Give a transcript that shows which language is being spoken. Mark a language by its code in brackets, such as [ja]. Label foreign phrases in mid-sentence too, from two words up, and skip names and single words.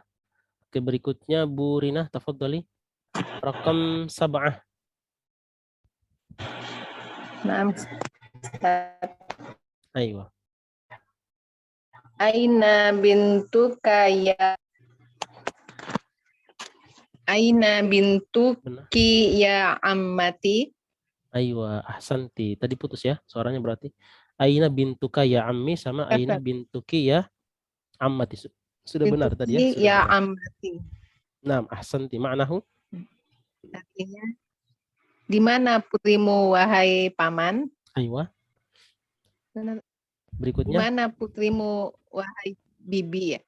[id] Oke, berikutnya Bu Rina, [ar] tafadhali. رقم 7. Naam. Aywa. أين بنتك يا أين بنتك يا عمتي. أيوة أحسنت. [id] Tadi putus ya suaranya berarti. [ar] أين بنتك يا عمي sama أين بنتك يا عمتي. [id] Sudah benar tadi ya? [ar] Bintuki [id] Sudah ya benar. [ar] ammati. نعم أحسنت معناه? [id] Artinya, di mana putrimu wahai paman? [ar] Aywa. [id] Di Berikutnya. mana putrimu wahai bibi ya?